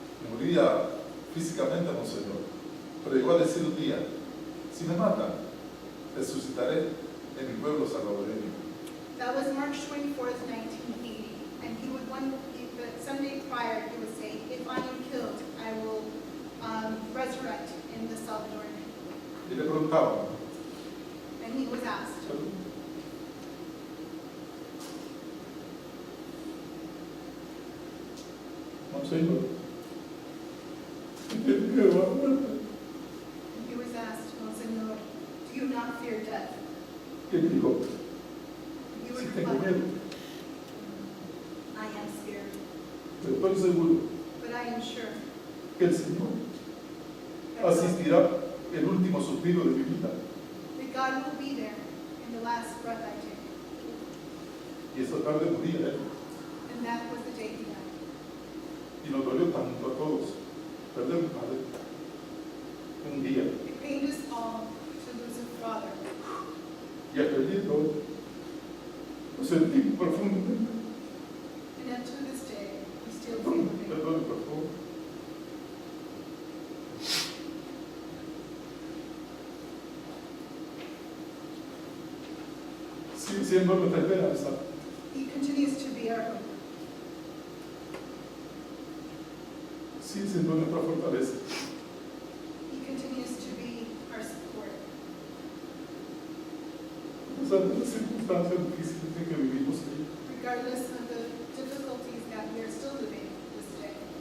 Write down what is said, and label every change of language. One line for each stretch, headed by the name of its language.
Spanish: Moría físicamente, Monseñor, pero llegó a decir un día, si me matan, resucitaré en mi pueblo salvadoreño.
English: That was March 24th, 1980, and the Sunday prior, he would say, if I am killed, I will resurrect in the Salvadorian.
Spanish: Y le preguntaban,
English: And he was asked,
Spanish: Monseñor, ¿qué miedo a la muerte?
English: he was asked, Monsignor, do you not fear death?
Spanish: ¿Qué dijo?
English: You
Spanish: Sí
English: would
Spanish: tengo
English: reply,
Spanish: miedo,
English: I am scared,
Spanish: pero estoy seguro
English: but I am sure
Spanish: que el Señor
English: that God-
Spanish: asistirá el último suspiro de mi vida.
English: that God will be there in the last breath I take.
Spanish: Y esa tarde moría él.
English: And that was the day he died.
Spanish: Y nos dolió tanto a todos perder un padre un día.
English: It pained us all to lose a father.
Spanish: Y aquel día todo lo sentí profundamente.
English: And up to this day, we still feel the pain.
Spanish: Perdón, por favor. siendo nuestra esperanza,
English: He continues to be our hope.
Spanish: sí, siendo nuestra fortaleza.
English: He continues to be our support.
Spanish: A pesar de las circunstancias difíciles en que vivimos ahí.
English: Regardless of the difficulties that we are still living this day.